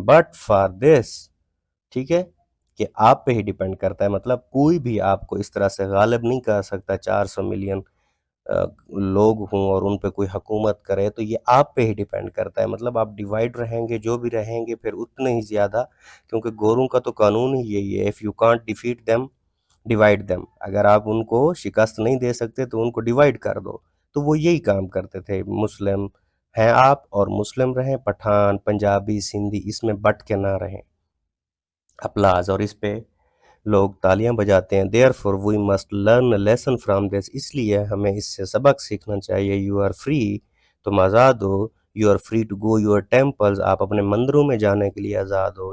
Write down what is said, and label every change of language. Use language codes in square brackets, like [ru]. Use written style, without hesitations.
[ur] But for this, ٹھیک ہے، کہ آپ پہ ہی ڈیپینڈ کرتا ہے، مطلب کوئی بھی آپ کو اس طرح سے غالب نہیں کر سکتا. 400 ملین لوگ ہوں اور ان پہ کوئی حکومت کرے، تو یہ آپ پہ ہی ڈیپینڈ کرتا ہے. مطلب آپ ڈیوائیڈ رہیں گے، جو بھی رہیں گے پھر اتنے ہی زیادہ، کیونکہ گوروں کا تو قانون ہی یہی ہے، [en] If you can't defeat them divide them. [ur] اگر آپ ان کو شکست نہیں دے سکتے تو ان کو ڈیوائیڈ کر دو. تو وہ یہی کام کرتے تھے. مسلم ہیں آپ اور مسلم رہیں، پٹھان، پنجابی، سندھی، اس میں بٹ کے نہ رہیں. اپلاز، اور اس پہ لوگ تالیاں بجاتے ہیں. [en] therefore we must learn a lesson from this، [ur] اس لیے ہمیں اس سے سبق سیکھنا چاہیے. [en] you are free، [ur] تم آزاد ہو. [en] you are free to go your temples، [ur] آپ اپنے مندروں میں جانے کے لیے آزاد ہو.